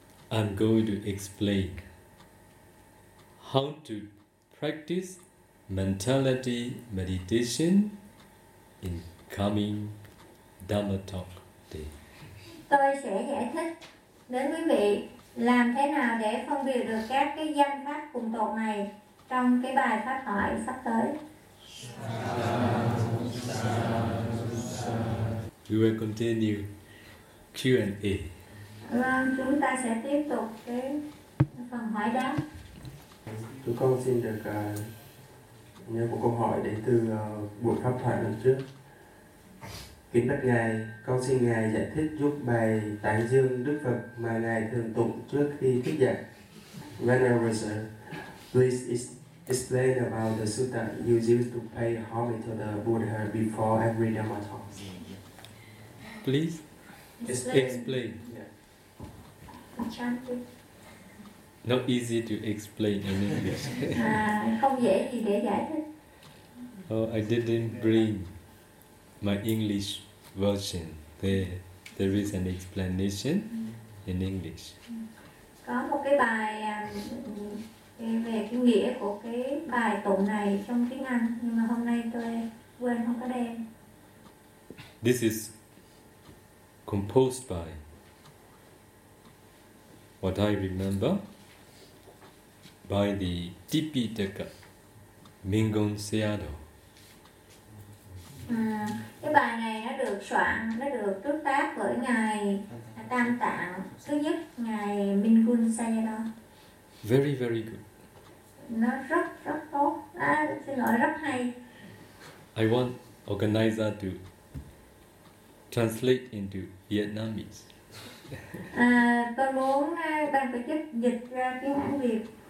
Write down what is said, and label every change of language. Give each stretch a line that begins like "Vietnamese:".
English: I'm going to explain how to practice mentality meditation in coming Dhamma Talk day.
Vietnamese: Tôi sẽ giải thích đến quý vị làm thế nào để phân biệt được các cái danh pháp cùng tột này trong cái bài pháp thoại sắp tới.
English: We will continue Q&A.
Vietnamese: Vâng, chúng ta sẽ tiếp tục cái phần hỏi đáp. Chúng con xin được nhớ một câu hỏi đến từ buổi pháp thoại lần trước. Kính bạch Ngài, con xin Ngài giải thích giúp bài tán dương Đức Phật mà Ngài thường tụng trước khi thức dậy.
English: Venerable sir, please explained about the sutta you used to pay homage to the Buddha before every Dhamma talk. Please explain. Yeah. Not easy to explain in English.
Vietnamese: Không dễ gì để giải thích.
English: Oh, I didn't bring my English version. There is an explanation in English.
Vietnamese: Có một cái bài về cái nghĩa của cái bài tụng này trong tiếng Anh, nhưng mà hôm nay tôi quên không có đem.
English: This is composed by what I remember. By the Tipitaka, Mingon Seado.
Vietnamese: Cái bài này nó được soạn, nó được trúc tác bởi ngài Tam Tạng thứ nhất, ngài Mingon Seado.
English: Very very good.
Vietnamese: Nó rất rất tốt. À, xin lỗi, rất hay.
English: I want organizer to translate into Vietnamese.
Vietnamese: Tôi muốn ban tổ chức dịch ra tiếng Anh Việt.